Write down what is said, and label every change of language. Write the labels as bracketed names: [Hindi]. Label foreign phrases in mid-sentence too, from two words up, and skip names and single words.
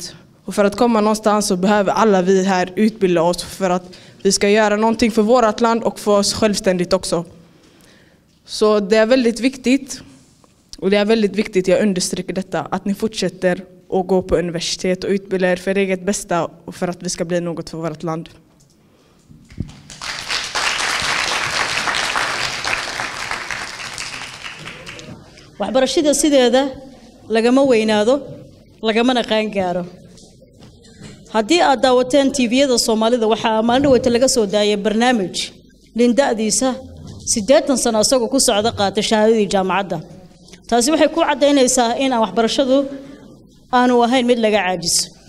[Swedish] Och för att komma någonstans så behöver alla vi här utbilda oss för att vi ska göra någonting för vårt land och för oss självständigt också. Så det är väldigt viktigt. Och det är väldigt viktigt, jag understryker detta, att ni fortsätter att gå på universitet och utbilda er för eget bästa och för att vi ska bli något för vårt land. [Somali] waxbarashada sideeda lagama weynaado lagama naqaan gaaro haddii aad daawateen TV-yada Soomaalida waxa maalin wada laga soo daayay barnaamij lindadiisa 80 sano asagoo ku socda qaata shahaadadii jaamacadda taasi waxay ku cadeynaysaa in waxbarashadu aanu ahayn mid laga caajiso